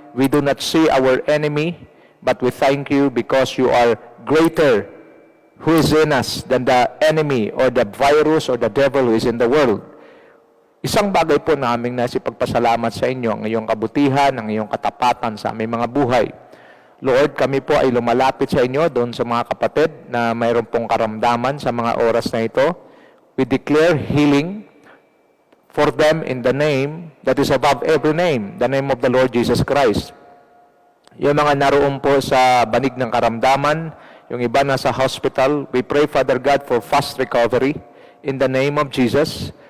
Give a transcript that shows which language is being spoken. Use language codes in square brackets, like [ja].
[en] We do not see our enemy, but we thank you because you are greater who is in us than the enemy or the virus or the devil who is in the world. [tl] Isang bagay po naming nasipagpasalamat sa inyo, ang iyong kabutihan, ang iyong katapatan sa aming mga buhay. Lord, kami po ay lumalapit sa inyo doon sa mga kapatid na mayroon pong karamdaman sa mga oras na ito. [en] We declare healing for them in the name that is above every name, the name of the Lord Jesus Christ. [tl] Yung mga naroon po sa banig ng karamdaman, yung iba nasa [en] hospital, we pray, Father God, for fast recovery in the name of Jesus.